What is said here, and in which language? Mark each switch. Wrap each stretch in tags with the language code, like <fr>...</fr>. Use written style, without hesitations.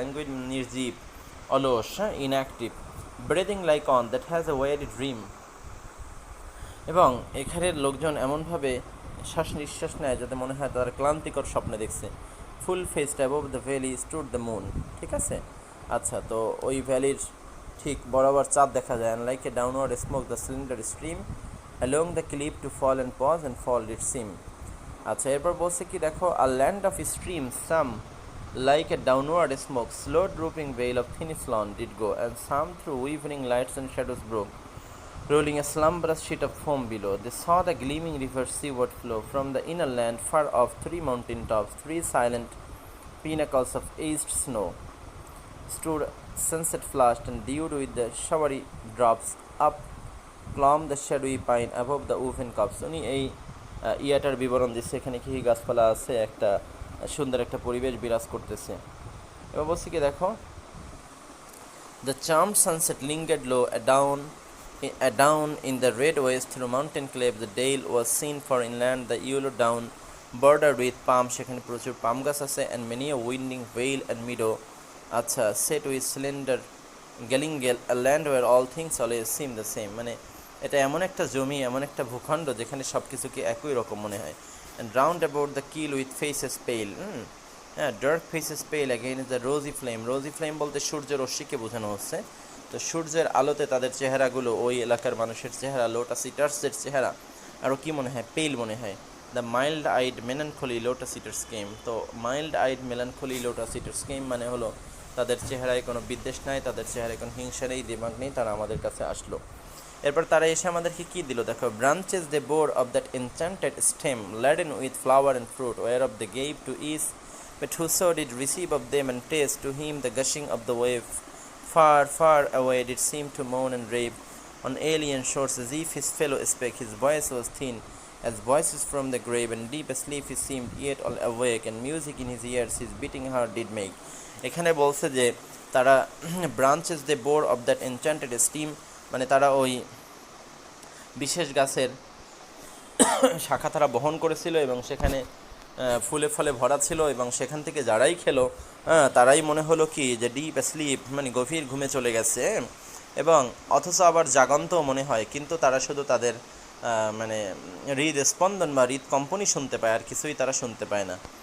<bn>ল্যাঙ্গুইড নির্জীব, অলস, inactive.</bn> <en>breathing like on that has a weary dream,</en> <bn>এবং এখানের লোকজন এমনভাবে শ্বাস নিঃশ্বাস নেয় যাতে মনে হয় তারা ক্লান্তিকর স্বপ্নে দেখছে।</bn> <en>full faced above the valley stood the moon,</en> <bn>ঠিক আছে। আচ্ছা, তো ওই ভ্যালির ঠিক বরাবর চাঁদ দেখা যায়।</bn> <en>And like a downward smoke the slender stream along the cliff to fall and pause and fall it seem.</en> <bn>আচ্ছা, এরপর বলছে কি দেখো,</bn> <en>A land of stream some like a downward smoke slow drooping veil of thin flawn did go, and some through weaving lights and shadows broke, rolling a slumberous sheet of foam below. They saw the gleaming river seaward flow from the inner land far off. 3 mountain tops, 3 silent pinnacles of aged snow stood sunset flushed and dewed with the showery drops. Up clomb the shadowy pine above the woven cups.</en> <bn>উনি এই ইয়াটার বিবরণ দিচ্ছে, এখানে কি গাছপালা আছে, একটা সুন্দর একটা পরিবেশ বিরাজ করতেছে। এবার বলছি কি দেখো,</bn> <en>the charmed sunset lingered low down in the red west through mountain cleft. The dale was seen far inland, the yellow down bordered with palm,</en> <bn>সেখানে প্রচুর পাম গাছ আছে।</bn> <en>and many a winding vale and meadow, আচ্ছা, set with slender galingale, a land where all things always seem the same,</en> <bn>মানে এটা এমন একটা জমি, এমন একটা ভূখণ্ড যেখানে সব কিছুকে একই রকম মনে হয়।</bn> <en>and round about the keel with faces pale, হ্যাঁ, dark faces pale again is the rosy flame. rosy flame</en> <bn>বলতে সূর্য রশ্মিকে বোঝানো হচ্ছে। তো সূর্যের আলোতে তাদের চেহারাগুলো, ওই এলাকার মানুষের চেহারা, লোটাস ইটার্সের চেহারা আরও কী মনে হয়, পেল মনে হয়।</bn> <en>The mild eyed melancholy lotus eaters came.</en> <bn>তো মাইল্ড আইড মেলানখলি লোটাস ইটার্স কেম মানে হলো তাদের চেহারায় কোনো বিদ্বেষ নাই, তাদের চেহারায় কোনো হিংসা নেই, দিমাগ নেই, তারা আমাদের কাছে আসলো। এরপর তারা এসে আমাদেরকে কী দিল দেখো,</bn> <en>Branches they bore of that enchanted stem laden with flower and fruit whereof they gave to is, but whoso did receive of them and taste to him the gushing of the wave, far, far away did seem to moan and rave on alien shores, as if his fellow spake. His voice was thin as voices from the grave, and deep asleep he seemed, yet all awake, and music in his ears his beating heart did make.</en> <bn>এখানে বলছে যে তারা</bn> <en>branches they bore of that enchanted stem,</en> <bn>মানে তারা ওই বিশেষ গাছের শাখা তারা বহন করেছিল এবং সেখানে ফুলে ফলে ভরা ছিল, এবং সেখান থেকে যারাই খেলো তারাই মনে হলো কি যে ডিপ স্লিপ, মানে গভীর ঘুমে চলে গেছে, এবং অথচ আবার জাগন্তও মনে হয়, কিন্তু তারা শুধু তাদের মানে হৃদ স্পন্দন বা হৃদ কম্পনই শুনতে পায়, আর কিছুই তারা শুনতে পায় না।</bn>